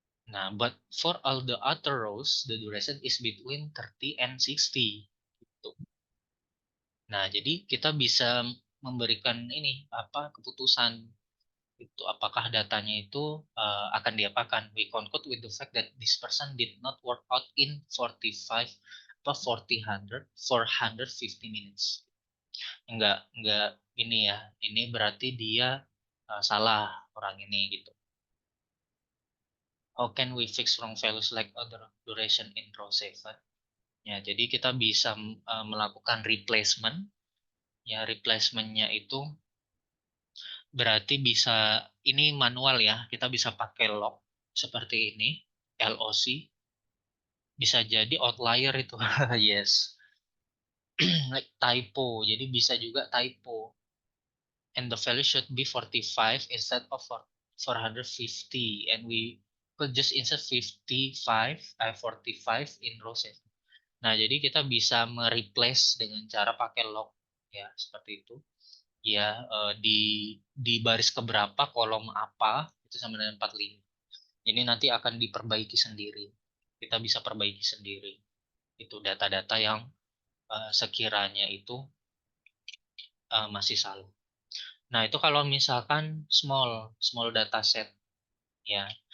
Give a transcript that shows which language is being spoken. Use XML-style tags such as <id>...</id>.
<en>Nah, but for all the other rows, the duration is between 30 and 60.</en> <id>Gitu. Nah, jadi kita bisa memberikan ini apa keputusan itu apakah datanya itu akan diapakan.</id> <en>We conclude with the fact that this person did not work out in 45</en> <id>apa</id> <en>450 minutes.</en> <id>Enggak ini ya. Ini berarti dia salah orang ini gitu.</id> <en>How can we fix wrong values like other duration in row 7?</en> <id>Ya, jadi kita bisa melakukan replacement. Ya, replacementnya itu berarti bisa ini manual ya. Kita bisa pakai log seperti ini, LOC. Bisa jadi outlier itu.</id> <en>Yes. Like typo.</en> <id>Jadi bisa juga typo.</id> <en>And the value should be 45 instead of 450. And we could just insert 55, 45 in row 7.</en> <id>Nah, jadi kita bisa mereplace dengan cara pakai log ya, seperti itu. Ya, di baris keberapa kolom apa itu sama dengan 45. Ini nanti akan diperbaiki sendiri. Kita bisa perbaiki sendiri. Itu data-data yang sekiranya itu masih salah. Nah, itu kalau misalkan</id> <en>small data set.</en> <id>ya.</id>